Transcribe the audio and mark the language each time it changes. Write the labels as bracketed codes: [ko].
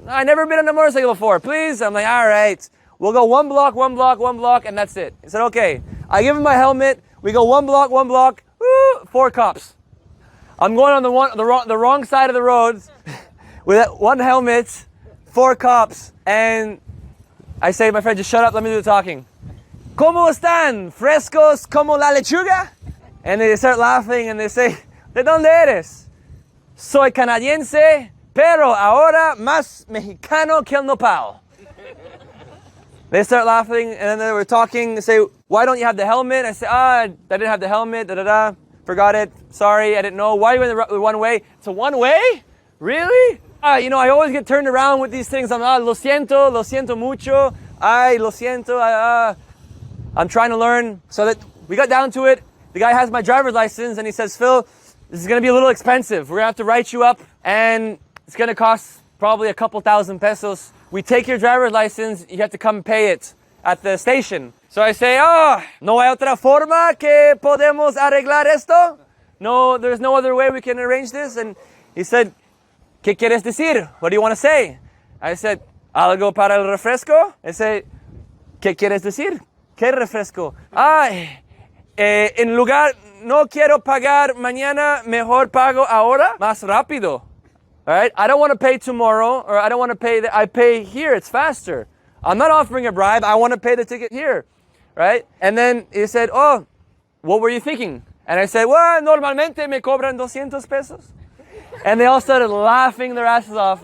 [en] I never been on a motorcycle before, please. I'm like, all right. We'll go one block, and that's it. He said, okay. I give him my helmet. We go one block, woo, 4 cops. I'm going on the wrong side of the road with that one helmet, 4 cops, and I say to my friend, just shut up, let me do the talking. [es] ¿Cómo están? ¿Frescos como la lechuga? [en] And they start laughing and they say, [es] ¿de dónde eres? Soy canadiense, pero ahora más mexicano que el nopal. [en] They start laughing and then they were talking. They say, why don't you have the helmet? I say, I didn't have the helmet, forgot it, sorry, I didn't know. Why are you in the one way? It's a one way? Really? I always get turned around with these things. I'm, [es] lo siento mucho. Lo siento, [en] I'm trying to learn. So that we got down to it. The guy has my driver's license and he says, Phil, this is going to be a little expensive. We're going to have to write you up and it's going to cost probably a couple thousand pesos. We take your driver's license, you have to come pay it at the station. So I say, [es] no hay otra forma que podemos arreglar esto? [en] No, there's no other way we can arrange this. And he said, [es] ¿qué quieres decir? [en] What do you want to say? I said, [es] algo para el refresco. [en] I say, [es] ¿qué quieres decir? ¿Qué refresco? En lugar, no quiero pagar mañana, mejor pago ahora, más rápido. [en] All right? I don't want to pay tomorrow, or I don't want to pay, I pay here, it's faster. I'm not offering a bribe, I want to pay the ticket here, right? And then he said, what were you thinking? And I said, well, [es] normalmente me cobran 200 pesos. [en] And they all started laughing their asses off.